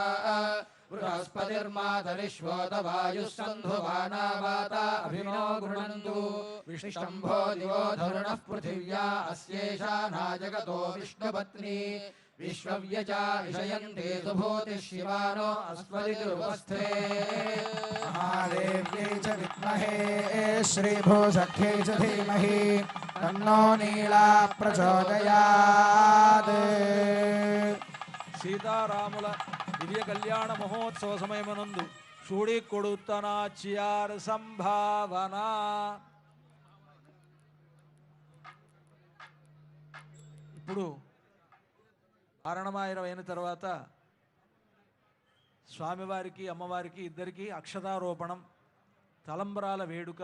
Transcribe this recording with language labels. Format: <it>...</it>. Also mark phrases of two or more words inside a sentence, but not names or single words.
<sa>बृहस्पतिर्मातरिष्वोत वायुः सन्धुवाना वाता अभिनो गृणन्तु विष्टम्भो दिवो धरुणः पृथिव्या अस्येषा नाजगतो विष्णुपत्नी विश्वव्यचा विषयन्ते सुभूतिः शिवानो अस्मदितिरुपस्थे महादेव्यै च विद्महे श्रीभूसख्यै च धीमहि तन्नो नीला प्रचोदयात्</sa> <te>సీతారాముల దివ్య కళ్యాణ మహోత్సవ సమయమనందు చూడి కొడుతనాచ్యార్ సంభావన. ఇప్పుడు కారణమాయిరం అయిన తర్వాత స్వామివారికి అమ్మవారికి ఇద్దరికి అక్షతారోపణం, తలంబరాల వేడుక.</te>